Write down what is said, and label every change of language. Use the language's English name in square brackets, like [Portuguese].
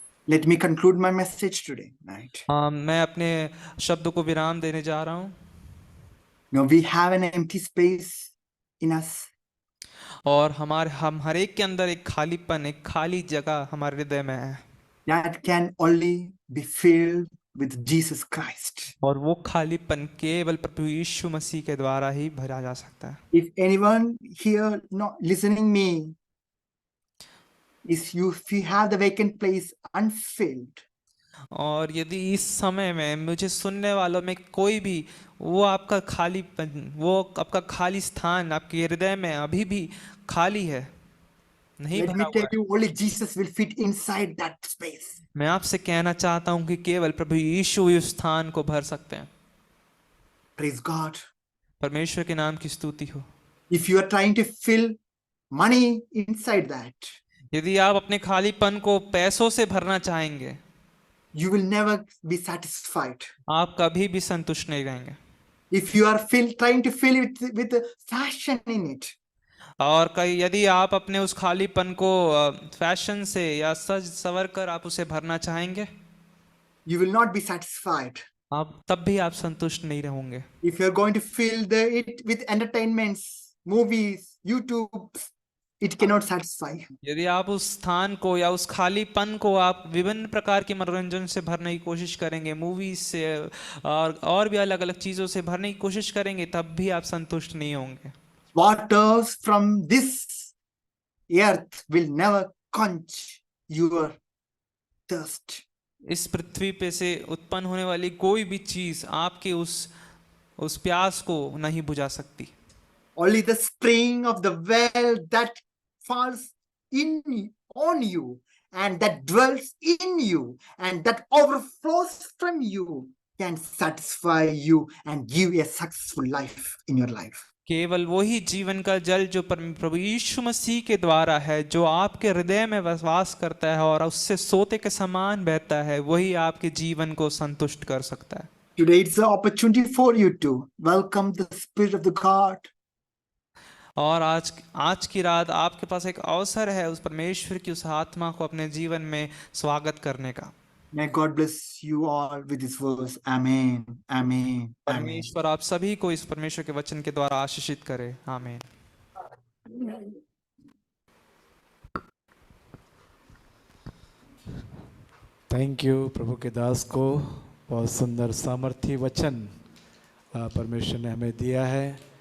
[English] Let me conclude my message today night. [Hindi] मैं अपने शब्दों को विराम देने जा रहा हूँ। [English] Now we have an empty space in us. [Hindi] और हम हर एक के अंदर एक खालीपन, एक खाली जगह हमारे हृदय में है। [English] That can only be filled with Jesus Christ. [Hindi] और वो खालीपन केवल प्रभु यीशु मसीह के द्वारा ही भरा जा सकता है। [English] If anyone here not listening me, if you have the vacant place unfilled, [Hindi] और यदि इस समय में मुझे सुनने वालों में कोई भी वो आपका खालीपन, वो आपका खाली स्थान आपके हृदय में अभी भी खाली है, नहीं [English] let [Hindi] भरा [English] me [Hindi] हुआ [English] tell [Hindi] है, [English] you, only Jesus will fit inside that space. [Hindi] मैं आपसे कहना चाहता हूँ कि केवल प्रभु यीशु उस स्थान को भर सकते हैं। [English] Praise God. [Hindi] परमेश्वर के नाम की स्तुति हो। [English] If you are trying to fill money inside that, [Hindi] यदि आप अपने खालीपन को पैसों से भरना चाहेंगे, [English] you will never be satisfied. [Hindi] आप कभी भी संतुष्ट नहीं रहेंगे। [English] If you are trying to fill it with fashion in it, [Hindi] और यदि आप अपने उस खालीपन को फैशन से या सज सवर कर आप उसे भरना चाहेंगे, [English] you will not be satisfied. [Hindi] आप तब भी आप संतुष्ट नहीं रहोगे। [English] If you are going to fill it with entertainments, movies, YouTube, it cannot satisfy. [Hindi] यदि आप उस स्थान को या उस खालीपन को आप विभिन्न प्रकार के मनोरंजन से भरने की कोशिश करेंगे, मूवीज से और भी अलग अलग चीजों से भरने की कोशिश करेंगे, तब भी आप संतुष्ट नहीं होंगे। [English] Waters from this earth will never quench your thirst. [Hindi] इस पृथ्वी पे से उत्पन्न होने वाली कोई भी चीज आपके उस प्यास को नहीं बुझा सकती। [English] Only the spring of the well that falls on you and that dwells in you and that overflows from you can satisfy you and give a successful life in your life. [Hindi] केवल वही जीवन का जल जो प्रभु यीशु मसीह के द्वारा है, जो आपके हृदय में वास करता है और उससे सोते के समान बहता है, वही आपके जीवन को संतुष्ट कर सकता है। [English] Today it's an opportunity for you to welcome the Spirit of the God. [Hindi] और आज की रात आपके पास एक अवसर है उस परमेश्वर की उस आत्मा को अपने जीवन में स्वागत करने का। [English] May God bless you all with this verse. Amen. Amen. Amen. [Hindi] परमेश्वर आप सभी को इस परमेश्वर के वचन के द्वारा आशीषित करे। आमीन। थैंक यू प्रभु के दास को, बहुत सुंदर सामर्थी वचन परमेश्वर ने हमें दिया है।